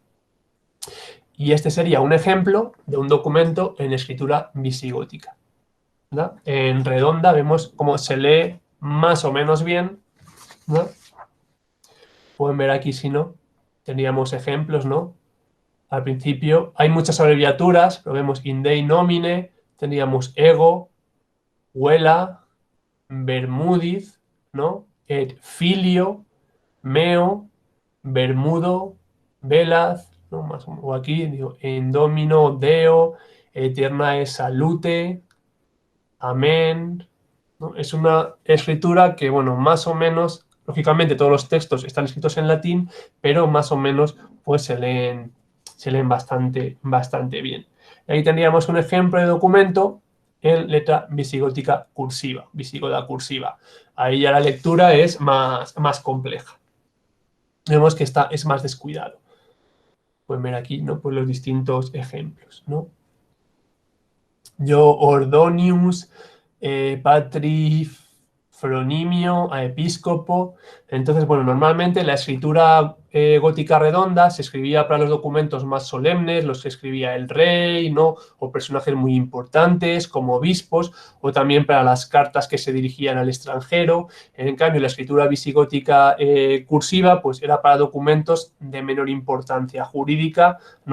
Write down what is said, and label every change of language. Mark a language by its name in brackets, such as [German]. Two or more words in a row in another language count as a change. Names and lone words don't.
[Spanish] Y este sería un ejemplo de un documento en escritura visigótica, ¿no? En redonda vemos cómo se lee más o menos bien, ¿no? Pueden ver aquí, si no, teníamos ejemplos, ¿no? Al principio hay muchas abreviaturas, pero vemos [Latin] in Dei nomine, [Spanish] tendríamos ego, huela, Bermúdiz, ¿no? [Latin] Et filio, meo, bermudo, velaz, [Spanish] ¿no? Más, o aquí digo, [Latin] en domino deo, eternae salute, [Spanish] amén, ¿no? Es una escritura que, bueno, más o menos, lógicamente todos los textos están escritos en latín, pero más o menos pues se leen bastante bien. Y ahí tendríamos un ejemplo de documento en letra visigótica cursiva, visigoda cursiva. Ahí ya la lectura es más compleja. Vemos que es más descuidado. Pueden ver aquí, ¿no? Pues los distintos ejemplos, ¿no? [Latin] Yo ordonius, patri fronimio, a episcopo. [Spanish] Entonces, bueno, normalmente la escritura gótica redonda se escribía para los documentos más solemnes, los que escribía el rey, ¿no? O personajes muy importantes, como obispos, o también para las cartas que se dirigían al extranjero. En cambio, la escritura visigótica cursiva, pues era para documentos de menor importancia jurídica, ¿no?